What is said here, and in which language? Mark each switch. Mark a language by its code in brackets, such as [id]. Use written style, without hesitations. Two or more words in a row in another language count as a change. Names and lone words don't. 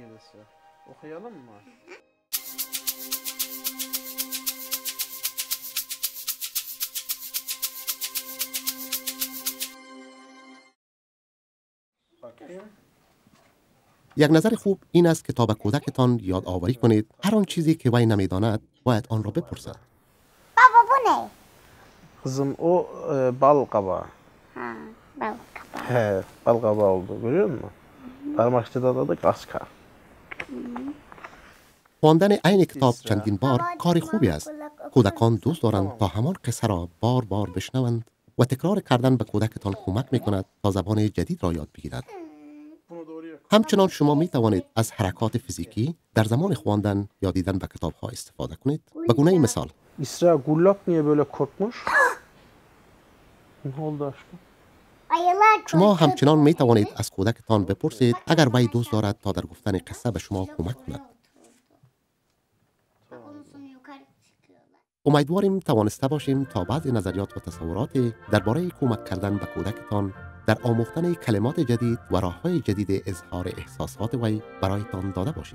[fa] یک نظر خوب این است که تا به کودکتان یادآوری کنید هر آن چیزی که وی نمیداند باید آن را بپرسد. [tr] بابا bu ne? Kızım o bal kabağı. Ha, bal kabağı. He, bal kabağı oldu. Görüyor musun? Darmakçıda da kaskar. [fa] خواندن عین کتاب چندین بار کار خوبی است. کودکان دوست دارند تا همان قصه را بار بار بشنوند و تکرار کردن به کودکتان کمک می‌کند تا زبان جدید را یاد بگیرد. همچنان شما می توانید از حرکات فیزیکی در زمان خواندن یا دیدن به کتاب‌ها استفاده کنید. به گونه مثال [tr] İsra Gullak niye böyle korkmuş? Ne oldu aşkım? Ayılar [fa] شما همچنان می توانید از کودکتان بپرسید اگر وی دوست دارد تا در گفتن قصه به شما کمک کند. امیدواریم توانسته باشیم تا بعضی نظریات و تصورات درباره کمک کردن به کودکتان در آموختن کلمات جدید و راه‌های جدید اظهار احساسات وی برایتان داده باشیم.